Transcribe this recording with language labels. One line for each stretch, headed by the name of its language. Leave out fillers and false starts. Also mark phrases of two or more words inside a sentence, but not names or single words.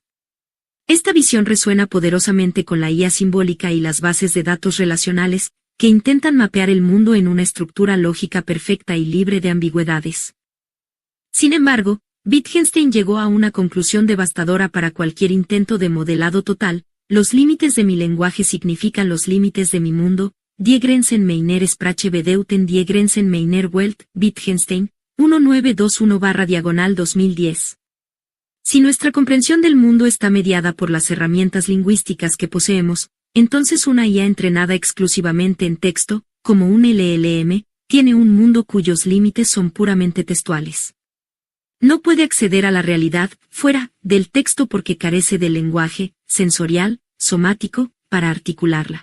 Spanish: Esta visión resuena poderosamente con la IA simbólica y las bases de datos relacionales, que intentan mapear el mundo en una estructura lógica perfecta y libre de ambigüedades. Sin embargo, Wittgenstein llegó a una conclusión devastadora para cualquier intento de modelado total: los límites de mi lenguaje significan los límites de mi mundo.
German: Die Grenzen meiner Sprache bedeuten die Grenzen meiner Welt.
Spanish: Wittgenstein, 1921/2010. Si nuestra comprensión del mundo está mediada por las herramientas lingüísticas que poseemos, entonces una IA entrenada exclusivamente en texto como un LLM, tiene un mundo cuyos límites son puramente textuales. No puede acceder a la realidad fuera del texto porque carece del lenguaje sensorial, somático, para articularla.